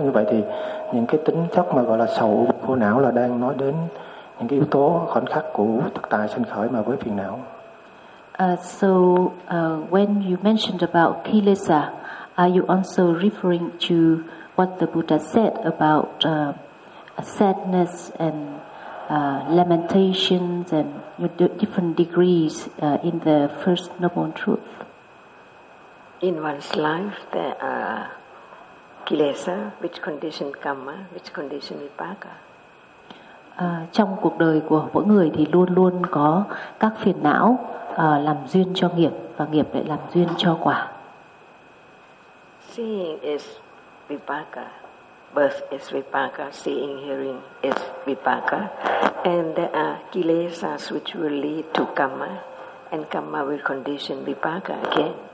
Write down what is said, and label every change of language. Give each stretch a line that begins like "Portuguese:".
Vietnamese: Như vậy thì những cái tính chất mà gọi là sầu bi khổ não là đang nói đến những cái yếu tố khoảnh khắc của thực tại sinh khởi mà với phiền não.
English: So when you mentioned about kilesa, are you also referring to what the Buddha said about sadness and lamentations and different degrees in the first noble truth? In one's life, there are kilesa, which condition karma, which condition vipaka.
Vietnamese: Trong cuộc đời của mỗi người thì luôn luôn có các phiền não làm duyên cho nghiệp và nghiệp lại làm duyên cho quả.
English: Seeing is vipaka, birth is vipaka, seeing, hearing is vipaka, and there are kilesas which will lead to karma, and karma will condition vipaka again.